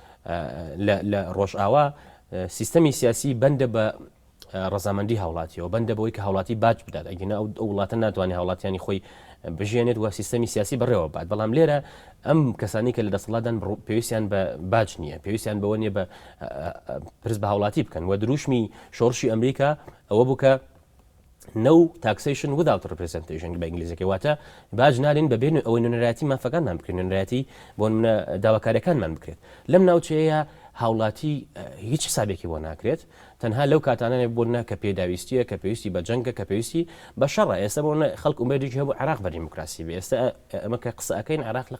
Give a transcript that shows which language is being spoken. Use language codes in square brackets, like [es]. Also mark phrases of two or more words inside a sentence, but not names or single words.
[ckb] لە ڕۆژئاوا سیستەمی سیاسی بەندە بە ڕزامەندی هاوڵاتیەوە بەندە بەوەی کە هاوڵاتی باج بدات ئەگەنە ئەو وڵاتە ناتوانێت هاوڵاتیانی خۆی بژێنێت و سیستەمی سیاسی بڕێوە بات بەڵام لێرە ئەم کەسانی کە لە دەسەڵاتدان پێویستیان بە باج نییە پێویستیان بەوە نیە بە پرس بە هاوڵاتی بکەن و دروشمی شۆڕشی ئەمریکا ئەوە بووکە [en] no taxation without representation [ckb] بە ئینگلیزیەکە واتە باج نالین بەبێن ئەوەی نوێنەرایەتی مافەکانمان بکرێن نوێنەرایەتی بۆ داواکاریەکانمان بکرێت لەم ناوچەیە هاوڵاتی هیچ حسابێکی بۆ ناکرێت تەنها لەو کاتانە بۆنە کە پێداویستیە کە پێویستی بە جەنگە کە پێویستی بە شەڕە ئێستا بۆنە خەڵک ئومێدێکی هەبوو عێراق بە دیموکراسی بێ ئێستا ئەمە کە قسەکەین عێراق لە